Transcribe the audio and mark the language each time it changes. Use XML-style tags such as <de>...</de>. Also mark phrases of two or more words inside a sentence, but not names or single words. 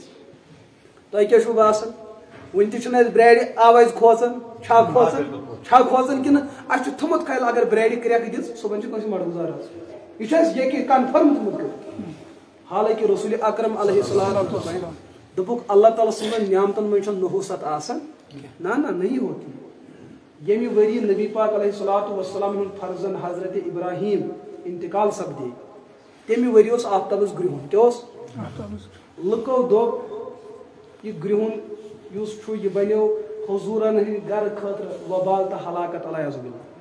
<ks>تۄہہِ کیٛاہ چھُو باسان وُنہِ تہِ چھُنہٕ اَسہِ بریڈِ آوازِ کھوژان چھا کھوژان کِنہٕ اَسہِ چھُ تھوٚمُت خیال اگر بریڈِ کرٛٮ۪کہٕ دِژ صُبحن چھُ کٲنٛسہِ مڑگزار آسان یہ چھُ اَسہِ یقیٖن کنفرم تھوٚمُت کٔرِتھ. حالانکہِ رسول اکرم علیہ السلام دوٚپُکھ اللہ تعالیٰ سٕنٛدٮ۪ن نعمتن منٛز چھنہٕ نحوست آسان.</ks> <ur>نہ نہیں ہوتی.</ur> <ks>ییٚمہِ ؤری نبی پاک علیہ الصلوۃ والسلام ہُنٛد فرزن حضرت ابراہیم انتقال سپدے تمہِ ؤری اوس آفتابس گرٛہُن کیٛاہ اوس لُکو دوٚپ یہِ گرٛہُن یُس چھُ یہِ بنیو حضوٗرن ہٕنٛدِ گرٕ خٲطرٕ وبال تہٕ ہلاکت علیہ باللہ.</ks>